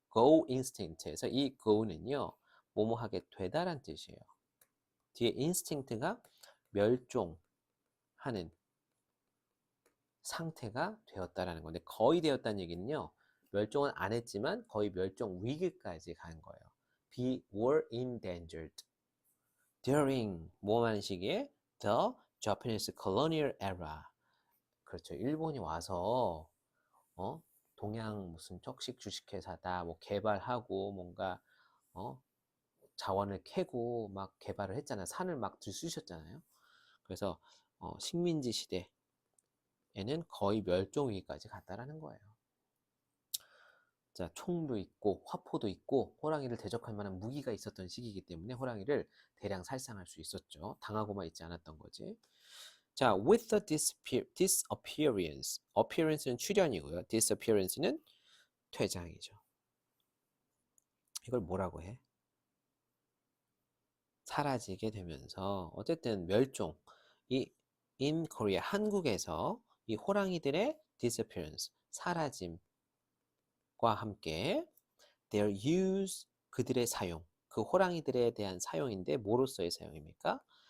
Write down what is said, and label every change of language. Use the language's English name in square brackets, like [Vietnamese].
[Korean] go extinct에서 이 go는요, 뭐뭐 하게 되다란 뜻이에요. 뒤에 instinct가 멸종하는 상태가 되었다라는 건데, 거의 되었다는 얘기는요, 멸종은 안 했지만 거의 멸종 위기까지 간 거예요. [English] Be were endangered during [Korean] 뭐하는 시기에? [English] The Japanese colonial era. [Korean] 그렇죠. 일본이 와서 동양 무슨 척식 주식회사다 뭐 개발하고 뭔가 자원을 캐고 막 개발을 했잖아요. 산을 막 들쑤셨잖아요. 그래서 식민지 시대에는 거의 멸종 위기까지 갔다라는 거예요. 자, 총도 있고 화포도 있고 호랑이를 대적할 만한 무기가 있었던 시기이기 때문에 호랑이를 대량 살상할 수 있었죠. 당하고만 있지 않았던 거지. 자, with the disappearance. appearance는 출현이고요. disappearance는 퇴장이죠. 이걸 뭐라고 해? 사라지게 되면서 어쨌든 멸종. 이 in Korea, 한국에서 이 호랑이들의 disappearance, 사라짐과 함께 their use, 그들의 사용, 그 호랑이들에 대한 사용인데 뭐로서의 사용입니까?